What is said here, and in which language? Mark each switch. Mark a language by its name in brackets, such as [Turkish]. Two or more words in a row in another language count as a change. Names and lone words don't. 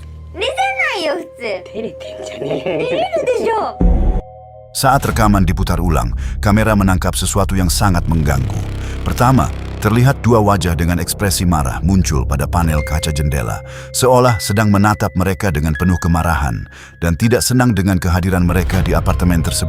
[Japanese] 出せないよ普通。照れてんじゃね出れるでしょ。 [Indonesian] Saat rekaman diputar ulang, kamera menangkap sesuatu yang sangat mengganggu. Pertama, terlihat dua wajah dengan ekspresi marah muncul pada panel kaca jendela, seolah sedang menatap mereka dengan penuh kemarahan dan tidak senang dengan kehadiran mereka di apartemen tersebut.